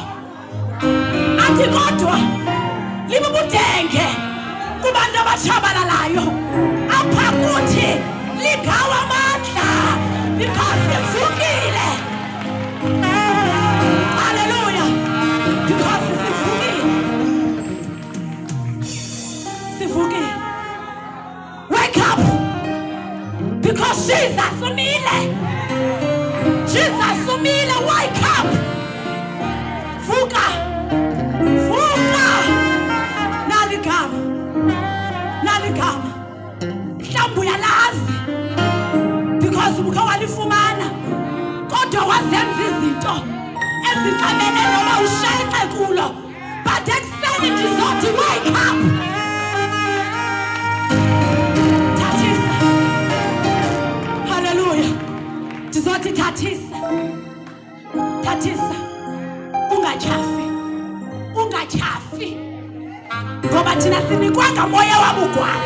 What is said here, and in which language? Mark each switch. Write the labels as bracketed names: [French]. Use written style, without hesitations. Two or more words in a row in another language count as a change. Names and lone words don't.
[Xhosa] Athi kodwa libubudenge kubantu abatshabalalayo. Apha kuthi ligawa amandla because sivukile. Hallelujah. Because sivukile. Sivukile. [English] Wake up. [Xhosa] Because Jesus umile. Jesus umile, [English] wake up. [Xhosa] Vuka. Naligama. Mhlawumbe uyalazi because ubuke walifumana. Kodwa wazenza izinto ezixabene noma ushenxe kulo. But ekuseni ndizothi [English] wake up. [Xhosa] Thathisa. Hallelujah. Ndizothi thathisa. Ungachafi. Ngoba thina sinikwanga moya wabugwala.